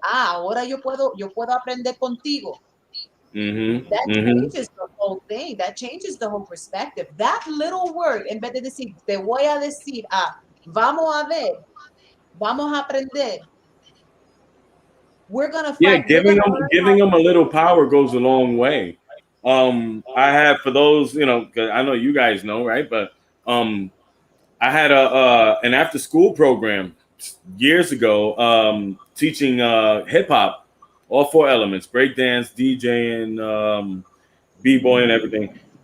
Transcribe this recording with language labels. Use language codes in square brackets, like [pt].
[es] Ah, ahora yo puedo aprender contigo. [en] That changes the whole thing. That changes the whole perspective. That little word, [es] en vez de decir, te voy a decir, vamos a ver, vamos a aprender. [en] We're gonna Yeah, find. We're gonna learn giving them a little power goes a long way. I have, for those, 'cause I know you guys know, right? But I had an after school program years ago, teaching hip hop, all four elements: breakdance, DJing, b boy, and everything.